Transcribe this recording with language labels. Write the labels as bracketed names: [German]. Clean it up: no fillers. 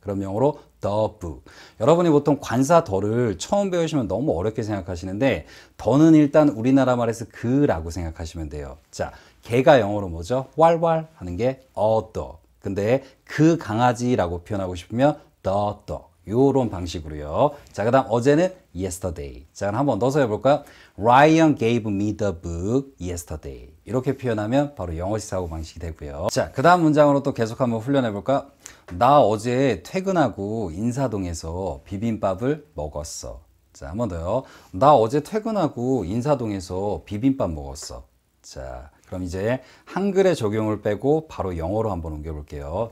[Korean] 그럼 영어로 [English] the book. [Korean] 여러분이 보통 관사 더를 처음 배우시면 너무 어렵게 생각하시는데 더는 일단 우리나라 말에서 그라고 생각하시면 돼요. 자, 개가 영어로 뭐죠? 왈왈 하는 게 [English] a dog. [Korean] 근데 그 강아지라고 표현하고 싶으면 [English] the dog. [Korean] 요런 방식으로요. 자, 그 다음 어제는 yesterday. 자, 그럼 한번 넣어서 해볼까요? [English] Ryan gave me the book yesterday. [Korean] 이렇게 표현하면 바로 영어식 사고 방식이 되고요. 자, 그 다음 문장으로 또 계속 한번 훈련해볼까요? 나 어제 퇴근하고 인사동에서 비빔밥을 먹었어. 자, 한 번 더요. 나 어제 퇴근하고 인사동에서 비빔밥 먹었어. 자, 그럼 이제 한글의 적용을 빼고 바로 영어로 한번 옮겨볼게요.